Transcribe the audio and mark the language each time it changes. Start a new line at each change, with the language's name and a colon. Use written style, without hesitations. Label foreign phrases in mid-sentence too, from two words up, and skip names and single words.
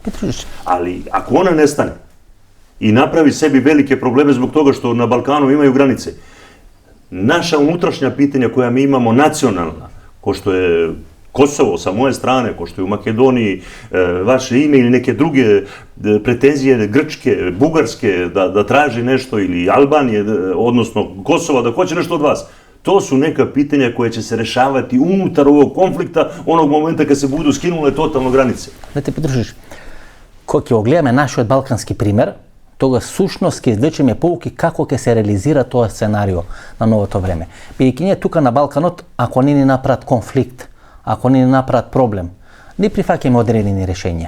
Serbian: Ali ako ona nestane i napravi sebi velike probleme zbog toga što na Balkanu imaju granice, naša unutrašnja pitanja koja mi imamo nacionalna, ko što je Kosovo sa moje strane, ko što je u Makedoniji vaše ime ili neke druge pretenzije Grčke, Bugarske da traži nešto ili Albanije, odnosno Kosova da hoće nešto od vas. To su neka pitanja koje će se rešavati unutar ovog konflikta onog momenta kad se budu skinule totalno granice.
Macedonian: Да те придружиш. Кога ќе огледаме нашиот балкански пример, тога сушност ќе извлечеме поуки како ќе се реализира тоа сценарио на новото време. Бидејќи ние тука на Балканот, ако не ни направат конфликт, ако не ни направат проблем, не прифаќаме одредени решенија.